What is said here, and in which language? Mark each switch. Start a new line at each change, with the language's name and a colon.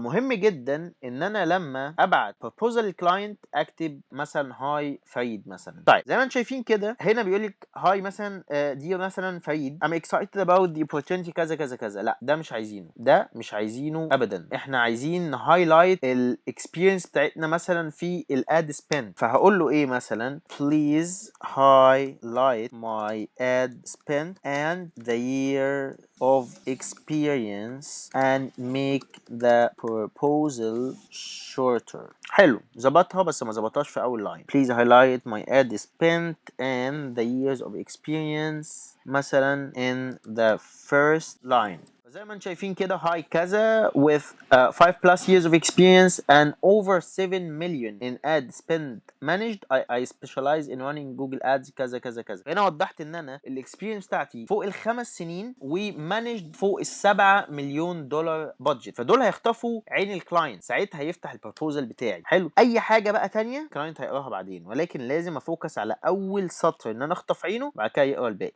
Arabic: فمهم جدا ان انا لما ابعت proposal للكلاينت اكتب مثلا هاي فريد مثلا. طيب زي ما انتم شايفين كده هنا بيقول لك هاي مثلا دي مثلا فريد
English: I'm excited about the opportunity
Arabic: كذا كذا كذا. لا ده مش عايزينه، ده مش عايزينه ابدا. احنا عايزين نهايلايت الاكسبيرينس بتاعتنا مثلا في الاد سبند. فهقول له ايه مثلا
English: please highlight my ad spend and the year of experience and make the proposal shorter.
Arabic: حلو، ظبطها بس ما ظبطهاش في اول لاين.
English: please highlight my ad spent and the years of experience مثلا in the first line.
Arabic: زي ما انتم شايفين كده هاي كذا
English: with 5 plus years of experience and over 7 million in ad spend managed. I specialize in running Google ads
Arabic: كذا كذا كذا. هنا وضحت ان انا الاكسبيرينس بتاعتي فوق الخمس سنين ومانجد فوق ال7 مليون دولار بادجت، فدول هيخطفوا عين الكلاينت، ساعتها هيفتح البروبوزل بتاعي. حلو، اي حاجه بقى تانية الكلاينت هيقراها بعدين، ولكن لازم افوكس على اول سطر ان انا اخطف عينه، بعد كده يقرا الباقي.